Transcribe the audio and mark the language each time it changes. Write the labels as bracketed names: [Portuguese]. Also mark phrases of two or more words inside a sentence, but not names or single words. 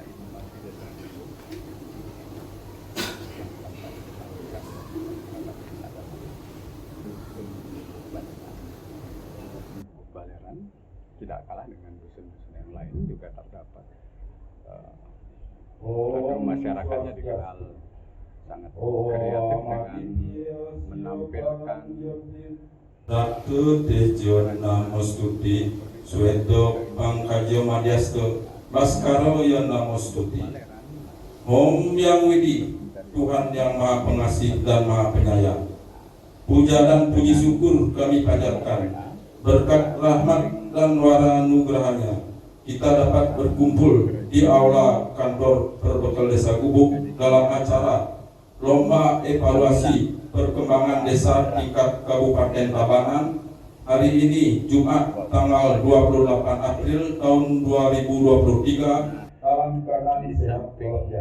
[Indonesian] Balerang tidak kalah dengan dusun-dusun yang lain juga terdapat masyarakatnya dikenal sangat kreatif dengan menampilkan [Sanskrit] Ratu Tejo Namostuti Sueto Pangkajo Madyasto Baskaro ya Namostuti. [Indonesian] Om Yang Widi, Tuhan yang Maha Pengasih dan Maha Penyayang, puja dan puji syukur kami panjatkan. Berkat rahmat dan wara nugerahnya, kita dapat berkumpul di aula kantor Perbekal Desa Gubuk dalam acara Lomba Evaluasi Perkembangan Desa tingkat Kabupaten Tabanan hari ini Jumat tanggal 28 April tahun 2023 dalam keadaan sehat walafiat.